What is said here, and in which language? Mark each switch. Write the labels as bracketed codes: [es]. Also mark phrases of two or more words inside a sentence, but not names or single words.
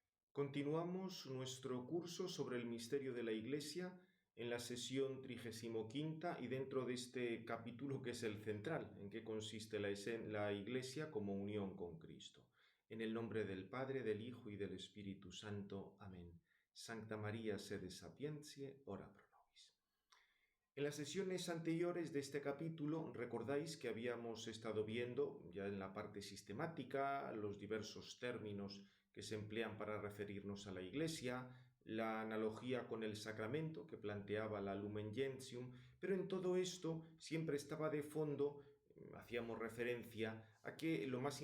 [es] Continuamos nuestro curso sobre el misterio de la Iglesia en la sesión 35 y dentro de este capítulo que es el central, en que consiste la Iglesia como unión con Cristo. En el nombre del Padre, del Hijo y del Espíritu Santo. Amén. [la] Sancta María, sede sapientiae, ora pro nobis. [es] En las sesiones anteriores de este capítulo recordáis que habíamos estado viendo ya en la parte sistemática los diversos términos que se emplean para referirnos a la Iglesia, la analogía con el sacramento que planteaba la Lumen Gentium, pero en todo esto siempre estaba de fondo, hacíamos referencia a que lo más